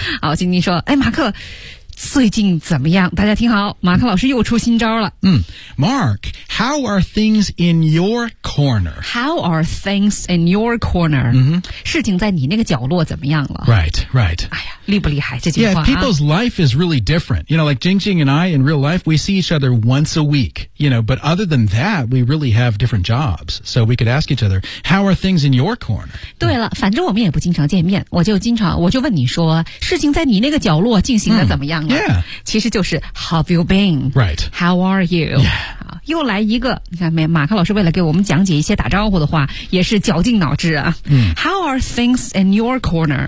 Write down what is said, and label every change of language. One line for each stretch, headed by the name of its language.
Chinese: 好，Jingjing说，哎，马克，最近怎么样？大家听好，马克老师又出新招了。
English: Mark, how are things in your corner? How are things in your corner?、 Mm-hmm.
Chinese: 事情在你那个角落怎么样了？
English: Right, right.
Chinese: 哎呀，厉不厉害这句话、
English: 啊、Yeah, people's life is really different. You know, like Jingjing and I in real life, we see each other once a week. You know, but other than that, we really have different jobs. So we could ask each other, how are things in your corner?
Chinese: 对了，反正我们也不经常见面，我就问你说，事情在你那个角落进行的怎么样？ Yeah. 其实就是
English: have you been? Right. How are you? Yeah.
Chinese: 又来一个，你看没？马克老师为了给我们讲解一些打招呼的话，也是绞尽脑汁啊。
English: How are things in your corner?